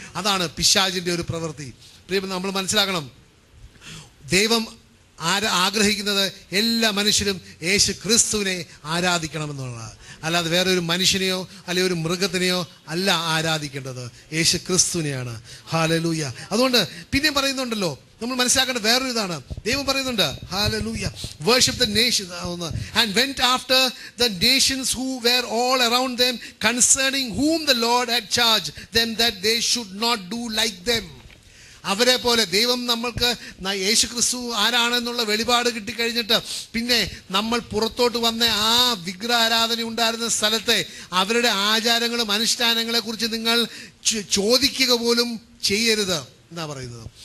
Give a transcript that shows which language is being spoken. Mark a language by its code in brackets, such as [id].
[ml] അതാണ് പിശാചിൻ്റെ ഒരു പ്രവൃത്തി. നമ്മൾ മനസ്സിലാക്കണം, ദൈവം ആഗ്രഹിക്കുന്നത് എല്ലാ മനുഷ്യരും യേശു ക്രിസ്തുവിനെ ആരാധിക്കണമെന്നുള്ളതാണ്. അല്ലാതെ വേറെ ഒരു മനുഷ്യനെയോ അല്ലെങ്കിൽ ഒരു മൃഗത്തിനെയോ അല്ല ആരാധിക്കേണ്ടത്, യേശു ക്രിസ്തുവിനെയാണ്. ഹല്ലേലൂയ. അതുകൊണ്ട് പിന്നെയും പറയുന്നുണ്ടല്ലോ, നമ്മൾ മനസ്സിലാക്കേണ്ട വേറൊരു ഇതാണ്. ദൈവം പറയുന്നുണ്ട്, hallelujah, [en] worship the nations and went after the nations who were all around them, concerning whom the Lord had charged them that they should not do like them. [ml] അവരെ പോലെ ദൈവം നമ്മൾക്ക് യേശു ക്രിസ്തു ആരാണെന്നുള്ള വെളിപാട് കിട്ടിക്കഴിഞ്ഞിട്ട് പിന്നെ നമ്മൾ പുറത്തോട്ട് വന്ന ആ വിഗ്രഹാരാധന ഉണ്ടായിരുന്ന സ്ഥലത്തെ അവരുടെ ആചാരങ്ങളും അനുഷ്ഠാനങ്ങളെ കുറിച്ച് നിങ്ങൾ ചോദിക്കുക പോലും ചെയ്യരുത് എന്നാ പറയുന്നത്.